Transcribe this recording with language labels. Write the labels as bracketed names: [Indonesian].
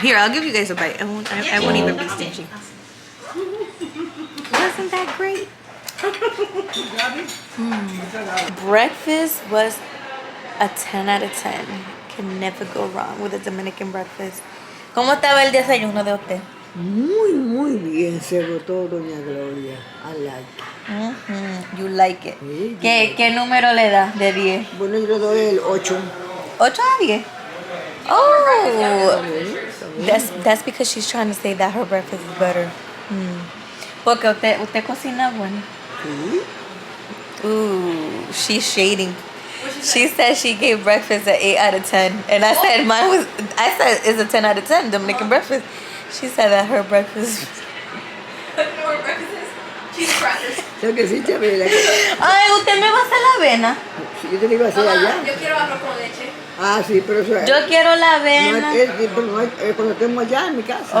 [English] Here, I'll give you guys a bite. I won't even be stingy. Wasn't that great? Breakfast was a 10 out of 10. Can never go wrong with a Dominican breakfast. [Spanish] ¿Cómo estaba el desayuno de usted? Muy bien se votó doña Gloria. [English] I like it. You like it. [Spanish] Sí, ¿Qué número le da de 10? Bueno, yo le doy el 8. 8 a 10. [English] Oh, that's because she's trying to say that her breakfast is better. [Spanish] Porque usted cocina bueno. Sí. [English] Ooh, she's shading. She said she gave breakfast an 8 out of 10, and I said it's a 10 out of 10 Dominican breakfast. She said that her breakfast. Her breakfast is cheese crackers. [Spanish] ¿Sabes que sí, Chabela? Ay, usted me va a hacer la avena. Sí, yo te digo hacer allá. Yo quiero arroz con leche. Ah, sí, pero eso es. Yo quiero la No, avena. cuando estemos allá en mi casa.